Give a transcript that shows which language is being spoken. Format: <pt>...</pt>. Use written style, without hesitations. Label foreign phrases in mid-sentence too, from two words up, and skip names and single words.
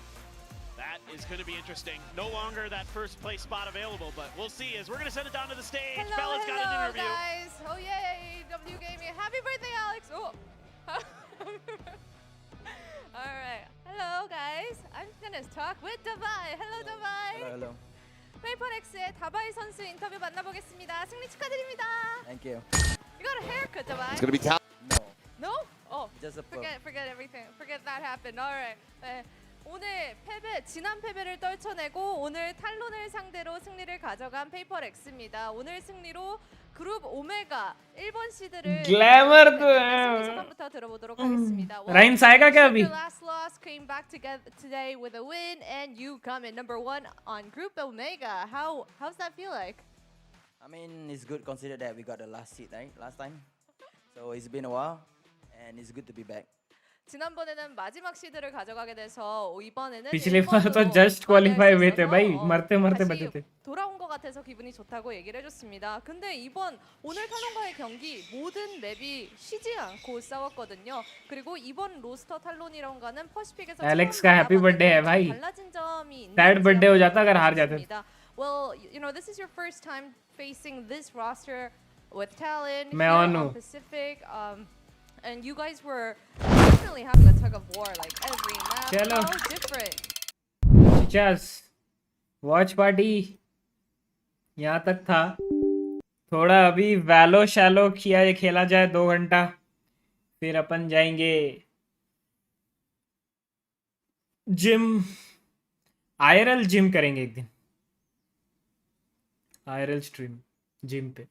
<en>That is going to be interesting. No longer that first place spot available, but we'll see as we're going to send it down to the stage. Bella's got an interview. Guys. Oh, yay. W Gaming. Happy birthday, Alex. Oh. All right. Hello, guys. I'm going to talk with Davai. Hello, Davai. Hello.</en> <ko>PRX의 다바이 선수 인터뷰 만나보겠습니다. 승리 축하드립니다.</ko> <en>Thank you. You got a haircut, Davai. It's going to be Talon. No? Oh. Just a forget everything. Forget that happened. All right.</en> <ko>네. 오늘 지난 패배를 떨쳐내고 오늘 탈론을 상대로 승리를 가져간 PRX입니다. 오늘 승리로 그룹 오메가 1번 시드를</ko> <hi>ग्लैमर तो</hi> <ko>소감부터 들어보도록 하겠습니다.</ko> <hi>राइम्स आएगा क्या अभी?</hi> <en>Your last loss came back together today with a win, and you come in number 1 on Group Omega. How's that feel like? I mean, it's good considered that we got the last seed, right? Last time. So it's been a while, and it's good to be back.</en> <ko>지난번에는 마지막 시드를 가져가게 돼서 이번에는</ko> <hi>पिछली बार तो</hi> <en>just qualify</en> <hi>हुए थे भाई मरते बचे थे</hi> <ko>돌아온 것 같아서 기분이 좋다고 얘기를 해줬습니다. 근데 오늘 탈론과의 경기 모든 맵이 쉬지 않고 싸웠거든요. 그리고 이번 로스터 탈론이랑과는 퍼시픽에서</ko> <hi>एलेक्स का</hi> <en>happy birthday</en> <hi>है भाई</hi> <ko>달라진 점이</ko> <en>sad birthday</en> <hi>हो जाता अगर हार जाते.</hi> <en>Well, you know, this is your first time facing this roster with Talon</en> <hi>मैं</hi> <en>here on on</en> <hi>हूँ.</hi> <en>Pacific. And you guys were definitely having a tug of war like every map.</en> <hi>चलो.</hi> <en>How different?</en> <hi>चस</hi> <en>watch party</en> <hi>यहाँ तक था. थोड़ा अभी वैलो शैलो खेला जाए 2 घंटा, फिर अपन जाएंगे जिम.</hi> <en>IRL gym</en> <hi>करेंगे एक दिन,</hi> <en>IRL stream</en> <hi>जिम पे.</hi>